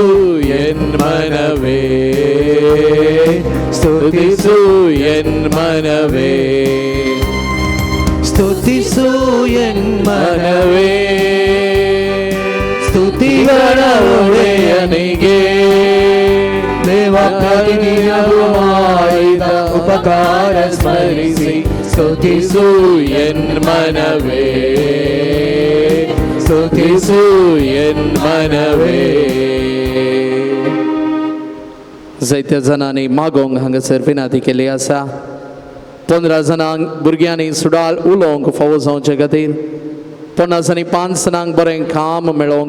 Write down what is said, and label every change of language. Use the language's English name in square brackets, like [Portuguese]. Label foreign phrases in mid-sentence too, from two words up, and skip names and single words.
[Kannada] ಎನ್ಮನವೇ ಸ್ತುತಿಸು ಎನ್ಮನವೇ ಸ್ತುತಿಸು ಎನ್ಮನವೇ ಸ್ತುತಿಗಳ ಒಡೆಯನಿಗೆ ದೇವ ಪ್ರತಿದಿನವೂ ಉಪಕಾರ ಸ್ಮರಿಸಿ ಸ್ತುತಿಸು ಎನ್ ಮನವೇ ಸ್ತುತಿಸು ಎನ್ ಮನವೇ [Konkani] जायत्या जणांनी मागोंक हांगासर विनंती केली आसा 15 जणांक भुरग्यांनी सुडाल उलोवंक फावो जावचे खातीर 50 आनी 5 जणांक बरें काम मेळोवंक